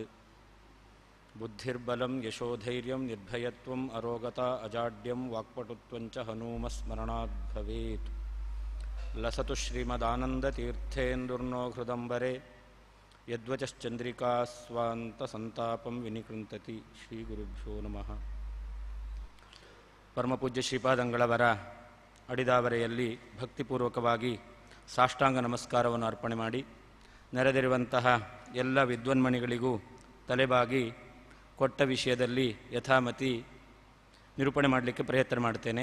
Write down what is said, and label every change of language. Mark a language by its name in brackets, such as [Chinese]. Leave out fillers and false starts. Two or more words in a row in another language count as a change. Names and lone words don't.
[Sanskrit] बुद्धिर्बलं यशोधैर्यं निर्भयत्वम् अरोगता अजाड्यं वाक्पटुत्वञ्च हनूमस्मरणाद् भवेत्। लसतु श्रीमदानन्दतीर्थेन्दुर्नो हृदम्बरे यद्वचश्चन्द्रिका स्वान्तसन्तापं विनिकृन्तति। ಶ್ರೀಗುರುಭ್ಯೋ ನಮಃ. [Kannada] ಪರಮಪೂಜ್ಯ ಶ್ರೀಪಾದಂಗಳವರ ಅಡಿದಾವರೆಯಲ್ಲಿ ಭಕ್ತಿಪೂರ್ವಕವಾಗಿ ಸಾಷ್ಟಾಂಗ ನಮಸ್ಕಾರವನ್ನು ಅರ್ಪಣೆ ಮಾಡಿ ನೆರೆದಿರುವಂತಹ ಎಲ್ಲ ವಿದ್ವನ್ಮಣಿಗಳಿಗೂ ತಲೆಬಾಗಿ ಕೊಟ್ಟ ವಿಷಯದಲ್ಲಿ ಯಥಾಮತಿ ನಿರೂಪಣೆ ಮಾಡಲಿಕ್ಕೆ ಪ್ರಯತ್ನ ಮಾಡ್ತೇನೆ.